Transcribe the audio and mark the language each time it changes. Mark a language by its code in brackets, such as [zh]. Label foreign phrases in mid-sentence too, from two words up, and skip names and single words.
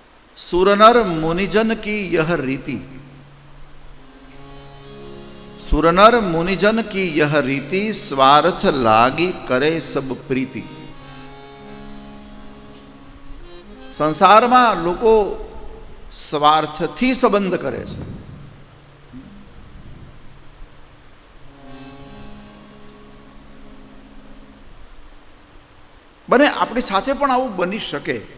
[awa] सुरनर मुनिजन की यह रीति, सुरनर मुनिजन की यह रीति, स्वार्थ लागी करे सब प्रीति. [gu] સંસારમાં લોકો સ્વાર્થથી સંબંધ કરે છે. બને આપણી સાથે પણ આવું બની શકે.